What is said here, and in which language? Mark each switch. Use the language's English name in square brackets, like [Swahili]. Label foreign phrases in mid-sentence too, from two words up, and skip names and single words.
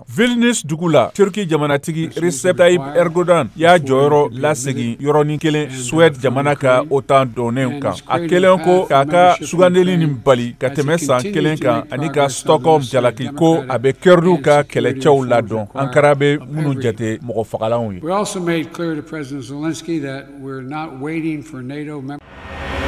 [Bambara] Vilnius dugu la Turki jamanatigi Recep Tayyip Erdogan y'a jɔyɔrɔ lasegin yɔrɔnin kelen Suède jamana ka OTAN donnen kan. A kelen ko k'a ka sugandeli nin bali ka tɛmɛ san kelen kan ani ka Stockholm jalaki ko a bɛ Kurdiw ka kɛlɛcɛw ladɔn. Ankara bɛ minnu jate mɔgɔ fagalanw ye. [English] We also made clear to President Zelensky that we're not waiting for NATO members.